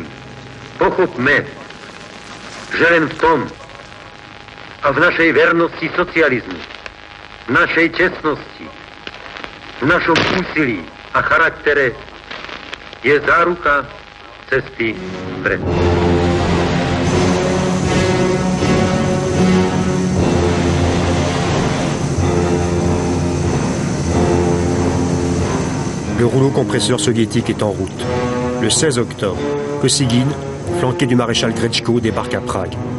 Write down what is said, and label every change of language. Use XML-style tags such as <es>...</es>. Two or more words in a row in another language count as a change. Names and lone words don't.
<sk>Pochopme, že len v tom a v našej vernosti socializmu, v našej čestnosti, v našom úsilí a charaktere je záruka cesty vpred.</sk> <fr>Le rouleau compresseur soviétique est en route. Le 16 octobre, Kosygin, flanqué du maréchal Gretchko, débarque à Prague.</fr>